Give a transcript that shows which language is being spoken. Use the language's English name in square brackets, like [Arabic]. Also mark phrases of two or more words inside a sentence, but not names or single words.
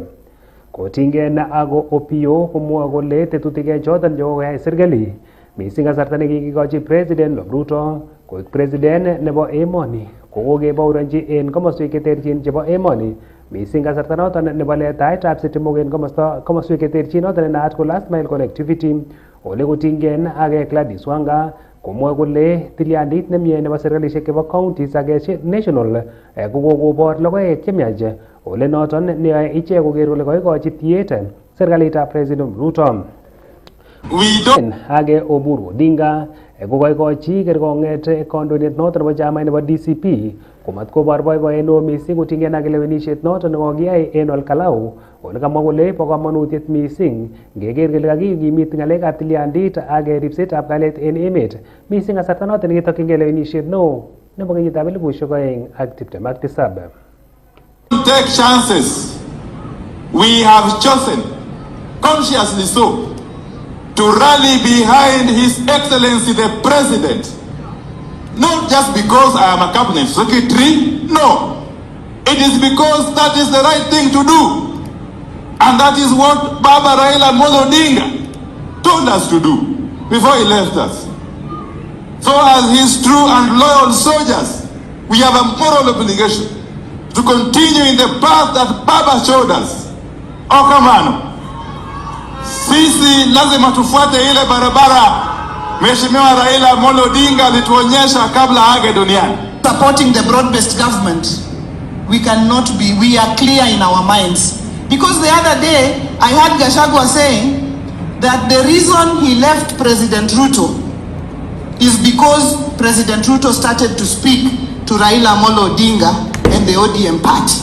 [Kalenjin] Kotinygei ako Opiyo komwoe kole tetutik choton chekokoyai serkali missing kasarta nekikikochi President Ruto koik president nebo emoni kokokebouronji en komoswek cheterchin chebo emoni missing kasarta noton nebo letaetab sitimok en komoswek cheterchin noton nenaat ko [English] last mile connectivity [Kalenjin] ole kotinygei ak Gladys Wanga komwoe kole tilyandit nemie nebo serkalisiek chebo counties ak national kokokobor logoek chemiach ole noton neyoe ichek koker kole koikochi tiet serkalitab President Ruto. Age Oburu Odinga kokoikochi kerkong'et kandoindet noton nebo chamait nebo DCP komat kobor boiboiyet neo missing kotinygei ak lewenisiet noton nekokiyai en Olkalau ole kamwa kole bo kamanutiet mising ngeker kele kakikimit ngalekab tilyandit ak ripsetab kalyet en emet mising kasarta noton nekitokyingei lewenisiet neo nebo kenyitab 2027. [English] Take chances. We have chosen, consciously so, to rally behind His Excellency the President. Not just because I am a cabinet secretary, no. It is because that is the right thing to do. And that is what Baba Raila Odinga told us to do before he left us. So as his true and loyal soldiers, we have a moral obligation to continue in the path that Baba showed us. [Swahili] Okamano, sisi lazima tufuate ile barabara Mheshimiwa Raila Amolo Odinga alituonyesha kabla aage duniani. [English] Supporting the broad-based government, we are clear in our minds. Because the other day, I heard Gachagua saying that the reason he left President Ruto is because President Ruto started to speak to Raila Amolo Odinga and the ODM party.